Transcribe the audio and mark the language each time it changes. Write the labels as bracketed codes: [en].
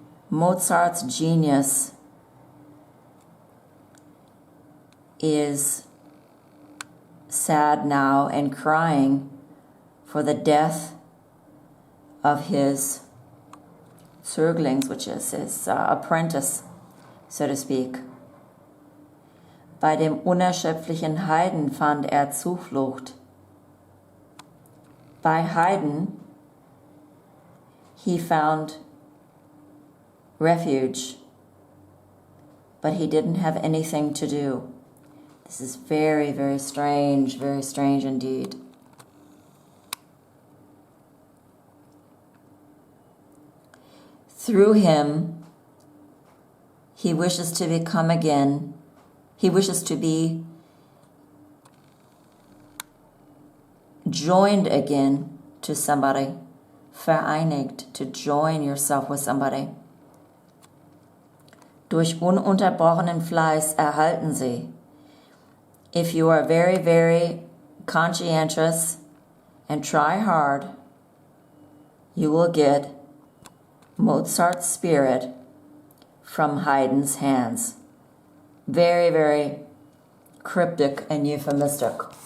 [en] Mozart's genius is sad now and crying for the death of his Zöglings, which is his apprentice, so to speak. [de] Bei dem unerschöpflichen Haydn fand Zuflucht. [en] By Haydn, he found refuge, but he didn't have anything to do. This is very, very strange indeed. Through him, he wishes to become again. He wishes to be joined again to somebody, vereinigt, to join yourself with somebody. [de] Durch ununterbrochenen Fleiß erhalten sie. [en] If you are very, very conscientious and try hard, you will get Mozart's spirit from Haydn's hands. Very, very cryptic and euphemistic.